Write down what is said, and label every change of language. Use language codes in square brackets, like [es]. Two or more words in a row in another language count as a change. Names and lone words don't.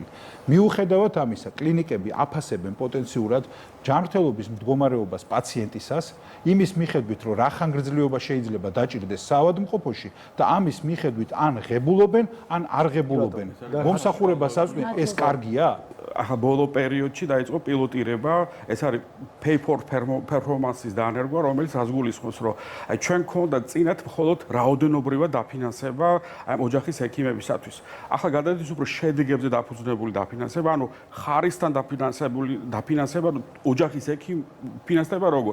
[ka] მიუხედავად ამისა, კლინიკები აფასებენ პოტენციურად ჯანმრთელობის მდგომარეობას პაციენტისას, იმის მიხედვით, რომ რა ხანგრძლივობა შეიძლება დაჭირდეს საავადმყოფოში და ამის მიხედვით ან ღებულობენ, ან არ ღებულობენ. მომსახურებას აწვდიან, ეს კარგია? ახლა ბოლო პერიოდში დაიწყო პილოტირება, ეს არის [en] pay for performance- [ka] ის დანერგვა, რომელიც რას გულისხმობს, რომ აი ჩვენ გქონდა წინათ მხოლოდ რაოდენობრივად დაფინანსება აი ოჯახის ექიმებისათვის. ახლა გადადის უფრო შედეგებზე დაფუძნებული დაფინანსება, ანუ ხარისთან დაფინანსება ოჯახის ექიმ ფინანსდება როგორ?